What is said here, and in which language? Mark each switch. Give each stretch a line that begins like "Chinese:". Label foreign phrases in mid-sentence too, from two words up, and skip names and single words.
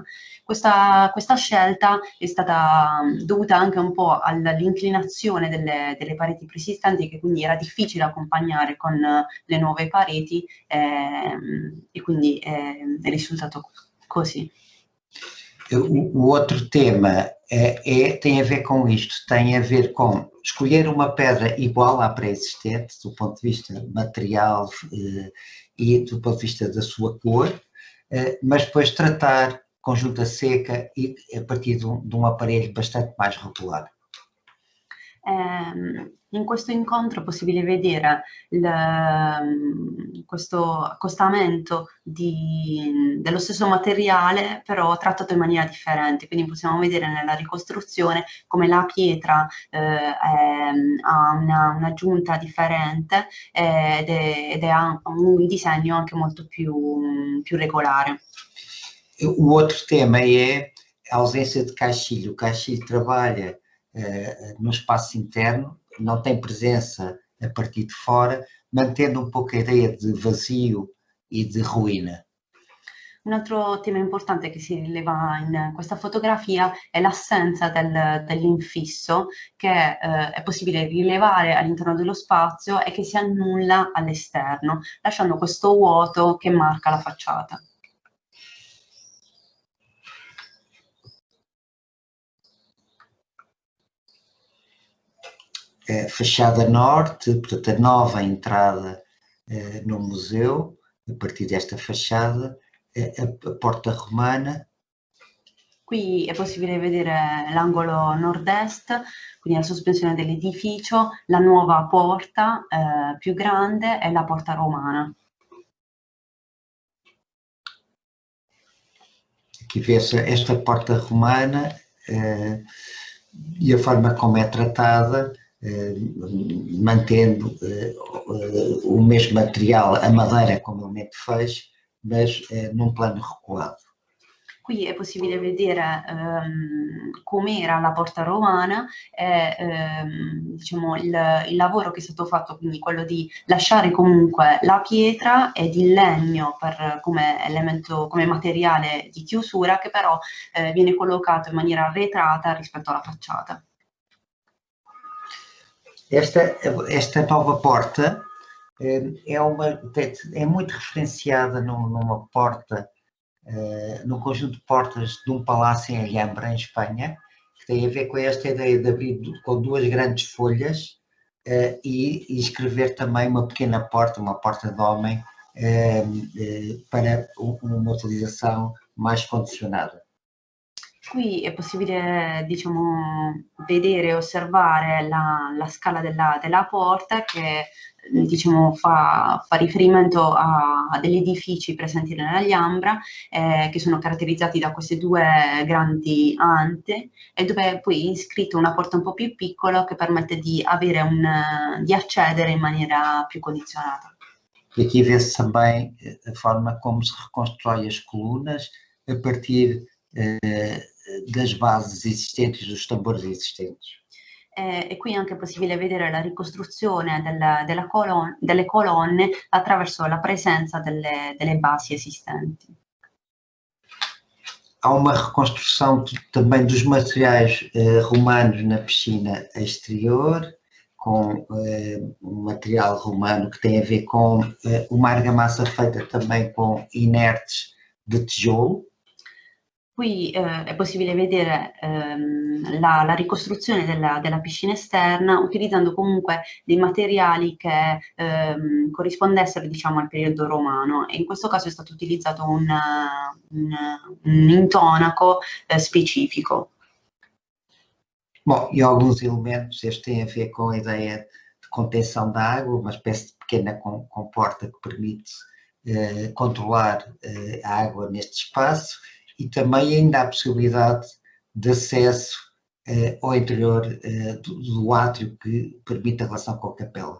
Italian: Questa scelta è stata dovuta anche un po' all'inclinazione delle pareti preesistenti, che quindi era difficile accompagnare con le nuove pareti e quindi è risultato così.
Portuguese: O outro tema tem a ver com isto, tem a ver com escolher uma pedra igual à pré-existente, do ponto de vista material e do ponto de vista da sua cor, mas depois tratar com junta seca e a partir de um aparelho bastante mais regular.
Italian: In questo incontro è possibile vedere questo accostamento dello stesso materiale, però trattato in maniera differente. Quindi possiamo vedere nella ricostruzione come la pietra ha un'aggiunta differente ed ha un disegno anche molto più regolare.
Portuguese: O outro tema é a ausência de caixilho. O caixilho trabalha no espaço interno, não tem presença a partir de fora, mantendo um pouco a ideia de vazio e de ruína.
Italian: Un altro tema importante che si rileva in questa fotografia è l'assenza dell'infisso che è possibile rilevare all'interno dello spazio e che si annulla all'esterno, lasciando questo vuoto che marca la facciata.
Portuguese: Fachada norte, portanto a nova entrada no museu, a partir desta fachada, a porta romana.
Italian: Qui è possibile vedere l'angolo nord-est, quindi la sospensione dell'edificio, la nuova porta più grande e la porta romana.
Portuguese: Aqui vê-se esta porta romana e a forma como é tratada, mantendo o mesmo material, a madeira comumente fez, mas num plano recuado.
Italian: Qui è possibile vedere com'era la porta romana e diciamo, il lavoro che è stato fatto, quindi quello di lasciare comunque la pietra ed il legno come elemento, come materiale di chiusura, che però viene collocato in maniera arretrata rispetto alla facciata.
Portuguese: Esta nova porta é muito referenciada numa porta, num conjunto de portas de um palácio em Alhambra, em Espanha, que tem a ver com esta ideia de abrir com duas grandes folhas e escrever também uma pequena porta, uma porta de homem, para uma utilização mais condicionada.
Italian: Qui è possibile, diciamo, vedere e osservare la scala della porta che, diciamo, fa riferimento a degli edifici presenti nella Alhambra che sono caratterizzati da queste due grandi ante e dove poi è iscritto una porta un po' più piccola che permette di accedere in maniera più condizionata.
Portuguese: E aqui vê-se também a forma como se reconstrói as colunas a partir das bases existentes, dos tambores existentes.
Italian: E qui è anche possibile vedere la ricostruzione delle colonne attraverso la presenza delle basi esistenti.
Portuguese: Há uma reconstrução também dos materiais romanos na piscina exterior, com um material romano que tem a ver com uma argamassa feita também com inertes de tijolo.
Italian: Qui è possibile vedere la ricostruzione della piscina esterna utilizzando comunque dei materiali che corrispondessero, diciamo, al periodo romano e in questo caso è stato utilizzato un intonaco specifico.
Portuguese: Bom, e alguns elementos, estes têm a ver com a ideia de contenção da água, uma espécie de pequena comporta que permite controlar a água neste espaço. E também ainda há a possibilidade de acesso ao interior do átrio que permite a relação com a capela.